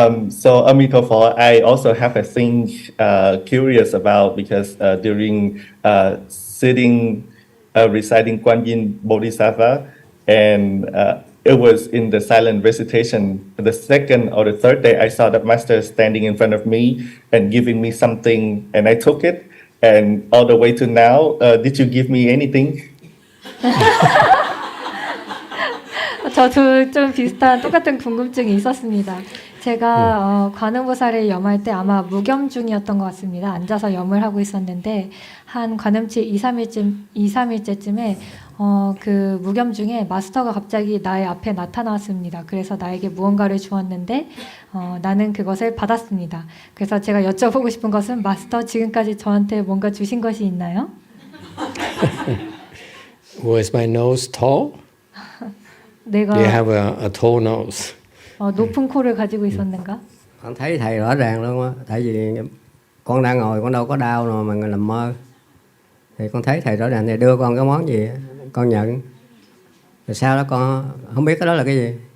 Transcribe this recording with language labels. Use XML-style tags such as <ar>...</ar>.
<en>So Emitofuo, I also have a thing curious about because during sitting, reciting GuanYin Bodhisattva, and it was in the silent recitation. The second or the third day, I saw the master standing in front of me and giving me something, and I took it. And all the way to now, did you give me anything?</en> <ko>저도 좀 비슷한 똑같은 궁금증이 있었습니다. 제가 관음보살을 염할 때 아마 무겸중이었던 것 같습니다. 앉아서 염을 하고 있었는데 한 관음치 2, 3일째쯤에 그 무겸중에 마스터가 갑자기 나의 앞에 나타나왔습니다. 그래서 나에게 무언가를 주었는데 나는 그것을 받았습니다. 그래서 제가 여쭤보고 싶은 것은 마스터 지금까지 저한테 뭔가 주신 것이 있나요?</ko> <en>Was my nose tall?</en> <ko>내가</ko> <en>Do you have a tall nose?</en> <ko>높은 코를 가지고 있었는가?</ko> <vi>Con thấy thầy rõ ràng luôn á, tại vì con đang ngồi con đâu có đau nào mà nằm mơ, thì con thấy thầy rõ ràng thầy đưa con cái món gì con nhận, rồi sau đó con không biết cái đó là cái gì.</vi>